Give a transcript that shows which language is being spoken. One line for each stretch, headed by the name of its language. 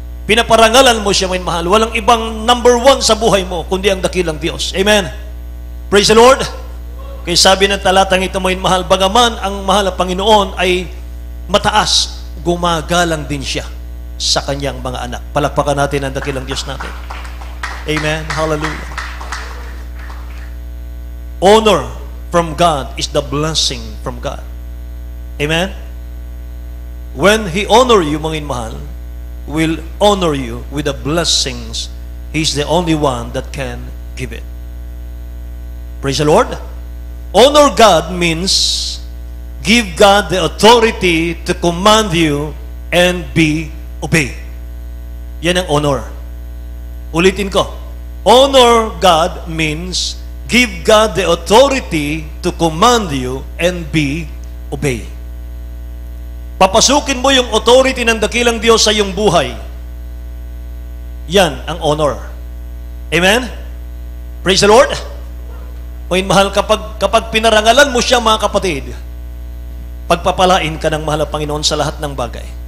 Filipino: Pinaparangalan mo siya, mga minamahal. Walang ibang number one sa buhay mo, kundi ang dakilang Diyos. Amen.
English: Praise the Lord.
Filipino: Kaya sabi ng talatang ito, mga minamahal, bagaman ang mahal na Panginoon ay mataas, gumagalang din siya sa kanyang mga anak. Palakpakan natin ang dakilang Diyos natin. Amen. Hallelujah.
English: Honor from God is the blessing from God. Amen? When He honor you,
Filipino: mga mahal,
English: will honor you with the blessings. He's the only one that can give it. Praise the Lord. Honor God means give God the authority to command you and be obeyed.
Filipino: Yan ang honor. Ulitin ko.
English: Honor God means give God the authority to command you and be obeyed.
Filipino: Papasukin mo yung authority ng dakilang Diyos sa iyong buhay. Yan ang honor. Amen?
English: Praise the Lord.
Filipino: Mga mahal, kapag pinarangalan mo siya, mga kapatid, pagpapalain ka ng mahal na Panginoon sa lahat ng bagay.